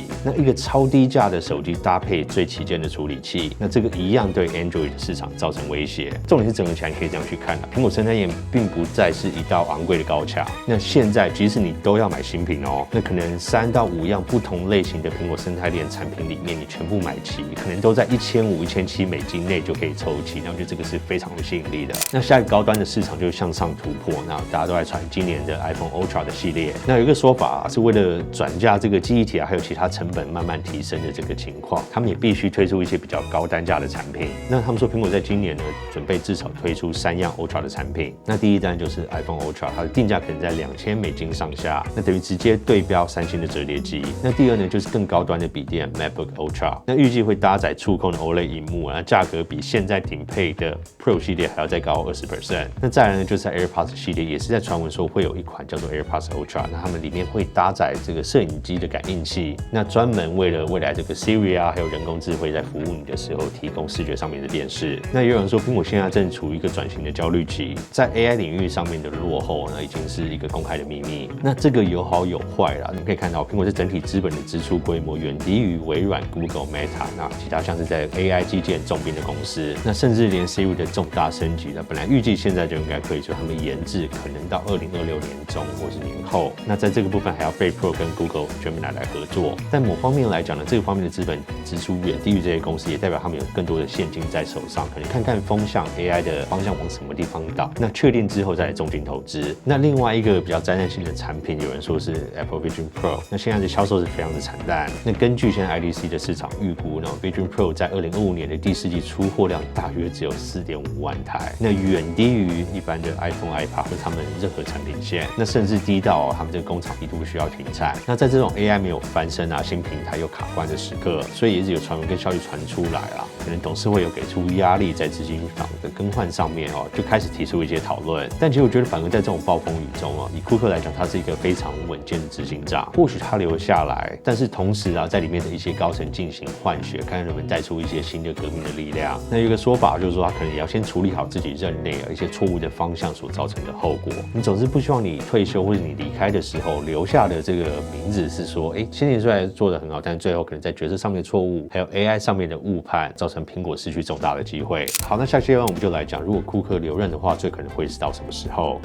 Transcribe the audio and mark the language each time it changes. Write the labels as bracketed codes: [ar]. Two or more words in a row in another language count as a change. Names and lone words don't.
[zh] 那一個超低價的手機搭配最旗艦的處理器，那這個一樣對 Android 的市場造成威脅。重點是整合起來可以這樣去看蘋果生態鏈並不再是一道昂貴的高牆。那現在即使你都要買新品哦，那可能3到5樣不同類型的蘋果生態鏈產品裡面，你全部買齊，可能都在$1500、$1700內就可以抽齊。那我覺得這個是非常有吸引力的。那下一個高端的市場就是向上突破，那大家都在傳今年的 iPhone Ultra 的系列。那有一個說法是為了轉嫁這個記憶體還有其他成本慢慢提升的這個情況，他們也必須推出一些比較高單價的產品。那他們說蘋果在今年呢，準備至少推出3樣 Ultra 的產品。那第一單就是 iPhone Ultra， 它的定價可能在$2000上下，那等於直接對標三星的折疊機。那第二呢，就是更高端的筆電 MacBook Ultra， 那預計會搭載觸控的 OLED 螢幕，那價格比現在頂配的 Pro 系列還要再高20%。那再來呢，就是在 AirPods 系列，也是在傳聞說會有一款叫做 AirPods Ultra， 那他們裡面會搭載這個攝影機的感應器，那專門為了未來這個 Siri 啊，還有人工智慧在服務你的時候提供視覺上面的辨識。那也有人說，蘋果現在正處於一個轉型的焦慮期，在 AI 領域上面的落後呢，已經是一個公開的秘密。那這個有好有壞啦，你們可以看到，蘋果是整體資本的支出規模遠低於微軟、Google、Meta，那其他像是在 AI 基建重兵的公司，那甚至連 Siri 的重大升級呢，本來預計現在就應該推出，他們延至可能到2026年中或是年後。那在這個部分還要被 Pro 跟 Google Gemini 來合作。但某方面來講呢，這個方面的資本支出遠低於這些公司，也代表他們有更多的現金在手上，可能看看風向 AI 的方向往什麼地方倒，那確定之後再來重金投資。那另外一個比較災難性的產品，有人說是 Apple Vision Pro， 那現在的銷售是非常的慘淡。那根據現在 IDC 的市場預估呢，Vision Pro 在2025年的第4季出貨量大約只有4.5萬台，那遠低於一般的 iPhone、iPad 或他們任何產品線，那甚至低到他們這個工廠一度需要停產。那在這種 AI 沒有翻身啊，新平台又卡關的時刻，所以也是有傳聞跟消息傳出來啦，可能董事會有給出壓力，在資金房的更換上面就開始提出一些討論。但其實我覺得，反而在這種暴風雨中以庫克來講，他是一個非常穩健的執行長。或許他留下來，但是同時在裡面的一些高層進行換血，看看能不能帶出一些新的革命的的力量。那有一個說法就是說，他可能也要先處理好自己任內一些錯誤的方向所造成的後果。你總是不希望你退休或者你離開的時候留下的這個名字是說，先前雖然做得很好，但是最後可能在決策上面的錯誤，還有 AI 上面的誤判，造成蘋果失去重大的機會。好，那下期我們就來講，如果庫克留任的話，最可能會是到什麼時候？